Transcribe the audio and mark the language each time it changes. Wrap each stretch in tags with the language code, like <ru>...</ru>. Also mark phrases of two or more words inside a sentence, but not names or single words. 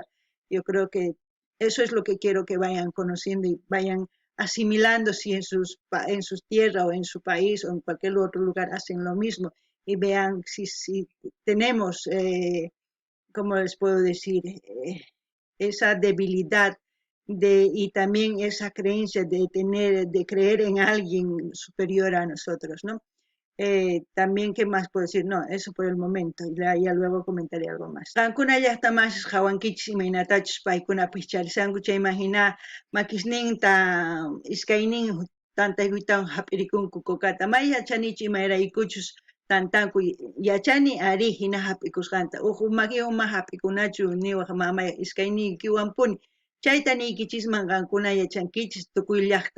<es>Yo creo que eso es lo que quiero que vayan conociendo y vayan asimilando si en sus tierras o en su país o en cualquier otro lugar hacen lo mismo y vean si tenemos, ¿cómo les puedo decir? Esa debilidad y también esa creencia de creer en alguien superior a nosotros, ¿no? También, ¿qué más puedo decir? No, eso por el momento, y ya luego comentaré algo más.</es> <qu>Kankuna</qu> <es>ya está más</es> <qu>jawankichis imaynatachus paykuna picharisanku chay imagina makisninta iskaynin tantaykuitawan hap'irikunku kokata may yachanichu imayraykuchus tantanku yachani ari hina hap'ikusqanta makiwan hap'ikunachu niwaq mamay iskayniykiwanpuni chayta niykichisman qankuna yachankichis tukuy llaqta</qu>